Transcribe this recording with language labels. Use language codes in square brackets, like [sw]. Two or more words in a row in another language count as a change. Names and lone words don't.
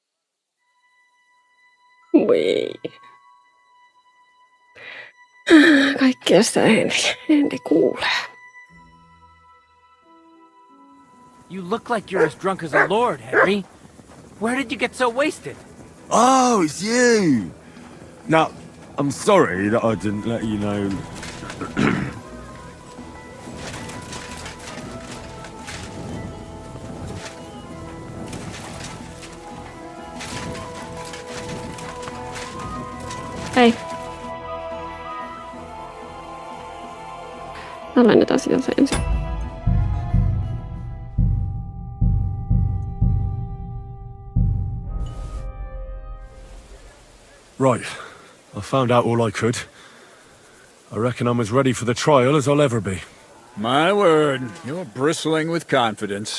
[fi] Voi. kaikkea sitä Henry kuulee. [en] You look like you're as drunk as a lord, Henry. Where did you get so wasted? Oh, it's you! Now, I'm sorry that I didn't let you know. [fi] Ei. Alennetaan sitä se ensin. [en] Right. I found out all I could. I reckon I'm as ready for the trial as I'll ever be. My word, you're bristling with confidence.